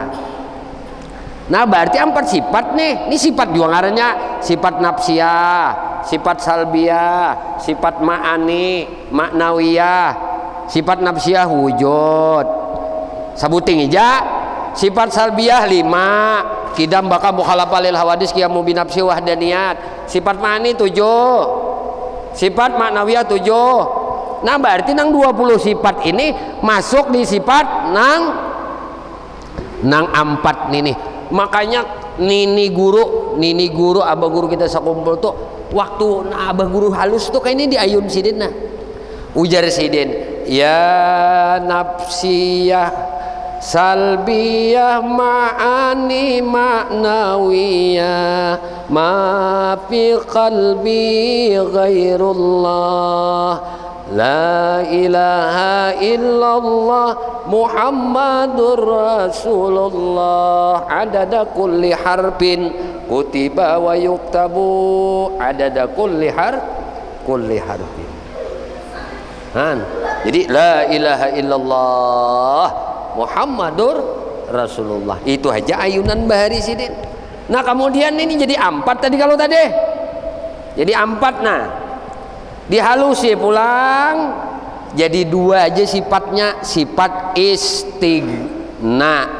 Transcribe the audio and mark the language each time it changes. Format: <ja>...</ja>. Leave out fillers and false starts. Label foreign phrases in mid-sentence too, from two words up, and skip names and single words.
<bjn>Nah berarti 4 sifat nih. Ini sifat juga ngarannya sifat nafsiyah, sifat salbiyah, sifat ma'ani, ma'nawiyah. Sifat nafsiyah wujud, sabuting ija. Sifat salbiyah 5,</bjn> <ar>قدم بقاء مخالفة للحوادث قيام بنفس وحدانية.</ar> <bjn>Sifat ma'ani 7, sifat ma'nawiyah 7. Nah berarti nang 20 sifat ini masuk di sifat nang 4 nih. Makanya nini guru abah guru kita sakumpul tuh waktu abah guru halus tuh kayak ini di ayun sidin. Nah ujar sidin, ya nafsiyah salbiyah</bjn> <ar>معاني معنوية ما في قلبي غير الله لا إله إلا الله محمد رسول الله عدد كل حرف كتب ويكتب عدد كل حرف.</ar> <bjn>Jadi</bjn> <ar>لا إله إلا الله محمد رسول الله</ar> <bjn>itu aja ayunan bahari sidin. Nah kemudian ini jadi 4 tadi kalau tadi jadi 4. Nah dihalusi pulang jadi 2 aja sifatnya, sifat istighna.</bjn>